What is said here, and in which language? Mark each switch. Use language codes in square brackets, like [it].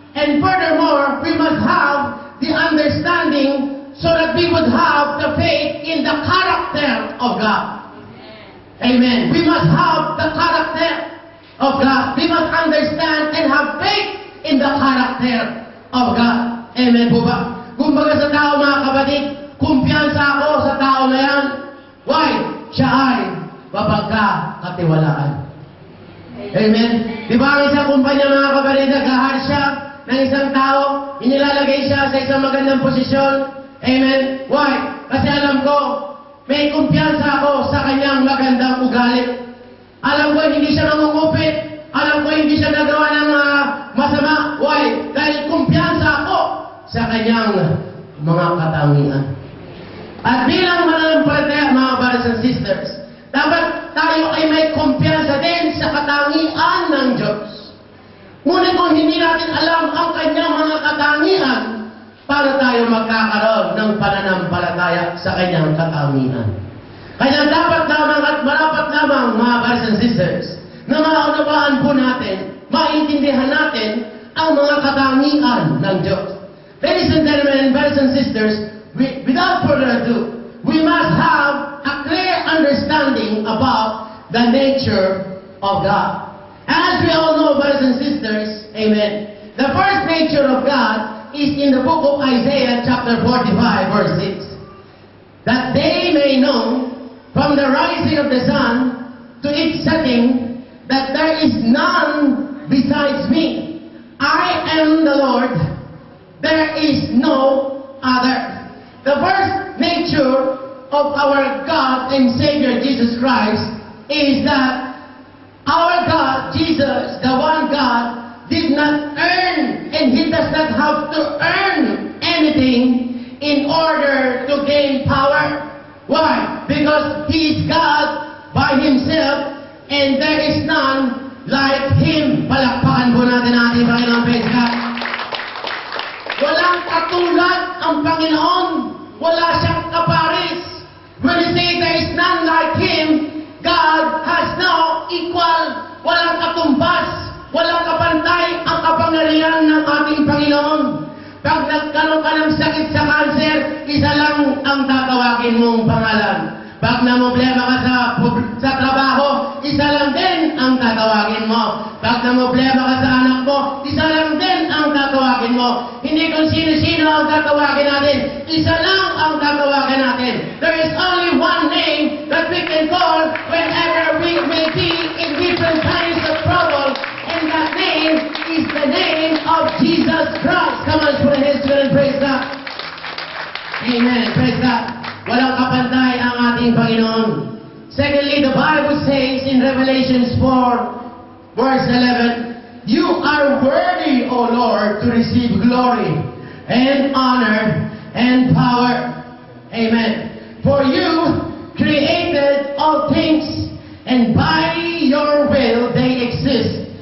[en] And furthermore, we must have the understanding so that we would have the faith in the character of God. Amen. We must have the character of God. We must understand and have faith in the character of God. [tl] Amen po ba? Kumbaga sa tao mga kapatid, kumpiyansa ako sa tao na yan. [en] Why? [tl] Siya ay mapagkakatiwalaan. Amen. Di ba ang isang kumpanya mga kapatid, nag-ahar siya ng isang tao, inilalagay siya sa isang magandang posisyon. Amen. [en] Why? [tl] Kasi alam ko, may kumpiyansa ako sa kanyang magandang ugali. Alam ko, hindi siya nangungupit. Alam ko, hindi siya nagawa ng masama. [en] Why? [tl] Dahil kumpiyansa ako sa kanyang mga katangian. At bilang mananampalataya, mga [en] brothers and sisters, [tl] dapat tayo ay may kumpiyansa din sa katangian ng Diyos. Ngunit kung hindi natin alam ang kanyang mga katangian, para tayo magkakaroon ng pananampalataya sa kanyang katangian. Kaya dapat lamang at marapat lamang, mga [en] brothers and sisters, [tl] na maunawaan po natin, maintindihan natin ang mga katangian ng Diyos. [en] Ladies and gentlemen, brothers and sisters, without further ado, we must have a clear understanding about the nature of God. As we all know, brothers and sisters, amen, the first nature of God is in the book of Isaiah chapter 45 verse 6. That they may know from the rising of the sun to its setting that there is none besides me. I am the Lord. There is no other. The first nature of our God and Savior Jesus Christ is that our God, Jesus, the one God, did not earn, and He does not have to earn anything in order to gain power. Why? Because He is God by Himself, and there is none like Him. [tl] Palakpakan po natin ating Panginoon, [en] praise God. [tl] Walang katulad ang Panginoon. Wala siyang kaparis. [en] When you say there is none like Him, God has no equal. [tl] Walang katumbas. Walang kapantay ang kapangyarihan ng ating Panginoon. Pag nagkaroon ka ng sakit sa cancer, isa lang ang tatawagin mong pangalan. Pag namblema ka sa trabaho, isa lang din ang tatawagin mo. Pag namblema ka sa anak mo, isa lang din ang tatawagin mo. Hindi kung sino-sino ang tatawagin natin. Isa lang ang tatawagin natin. [en] There is only one name that we can call whenever we may be in different kinds of trouble. And that name is the name of Jesus Christ. Come on, put hands together and praise God. Amen. Praise God. [tl] Walang kapantay ang ating Panginoon. [en] Secondly, the Bible says in Revelation 4, verse 11, You are worthy, O Lord, to receive glory and honor and power. Amen. For you created all things, and by your will they exist.